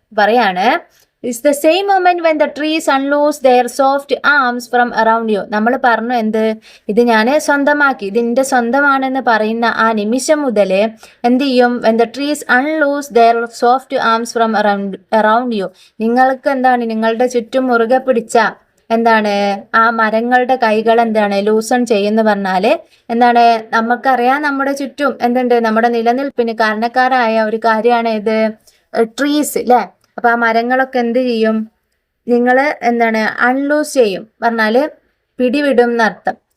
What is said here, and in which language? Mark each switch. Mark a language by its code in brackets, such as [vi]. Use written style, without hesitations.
[en] പറയാണ് It's the same moment when the trees unloose their soft arms from around you. [ml] നമ്മൾ പറഞ്ഞു ഇത് ഞാൻ സ്വന്തമാക്കി, ഇതിൻ്റെ സ്വന്തമാണെന്ന് പറയുന്ന ആ നിമിഷം മുതൽ എന്ത് ചെയ്യും? [en] when the trees unloose their soft arms from around you. [ml] നിങ്ങൾക്ക് നിങ്ങളുടെ ചുറ്റും മുറുകെ പിടിച്ച ആ മരങ്ങളുടെ കൈകൾ ലൂസൺ ചെയ്യുന്ന പറഞ്ഞാല് നമുക്കറിയാം നമ്മുടെ ചുറ്റും നമ്മുടെ നിലനിൽപ്പിന് കാരണക്കാരായ ഒരു കാര്യമാണ് ഇത് ട്രീസ് അല്ലേ? അപ്പൊ ആ മരങ്ങളൊക്കെ എന്ത് ചെയ്യും? നിങ്ങൾ അൺലൂസ് ചെയ്യും പറഞ്ഞാല് പിടിവിടും എന്നർത്ഥം.